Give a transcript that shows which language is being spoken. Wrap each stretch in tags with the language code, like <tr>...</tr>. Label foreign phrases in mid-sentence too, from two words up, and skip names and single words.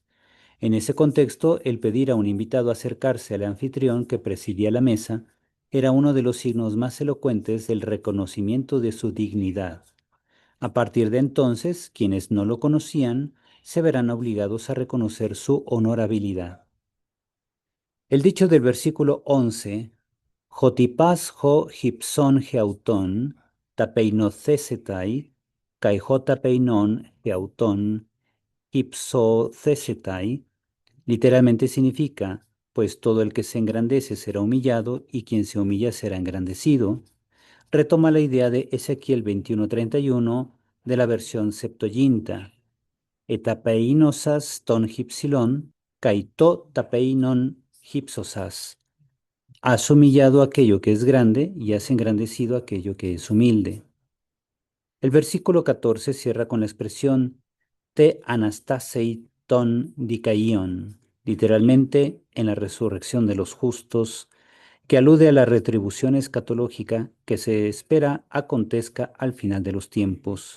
<es>En ese contexto, el pedir a un invitado acercarse al anfitrión que presidía la mesa era uno de los signos más elocuentes del reconocimiento de su dignidad. A partir de entonces, quienes no lo conocían se verán obligados a reconocer su honorabilidad. El dicho del versículo 11,</es> <el>ὅτι πᾶς ὁ ὑψῶν ἑαυτὸν ταπεινωθήσεται, καὶ ὁ ταπεινῶν ἑαυτὸν ὑψωθήσεται,</el> <es>literalmente significa, pues todo el que se engrandece será humillado y quien se humilla será engrandecido. Retoma la idea de Ezequiel 21:31 de la versión Septuaginta.</es> <el>ἐταπείνωσας τὸ ὑψηλὸν καὶ τὸ ταπεινὸν ὕψωσας.</el> <es>Has humillado aquello que es grande y has engrandecido aquello que es humilde. El versículo 14 cierra con la expresión</es> <el>τῇ ἀναστάσει τῶν δικαίων,</el> <es>literalmente en la resurrección de los justos, que alude a la retribución escatológica que se espera acontezca al final de los tiempos.</es>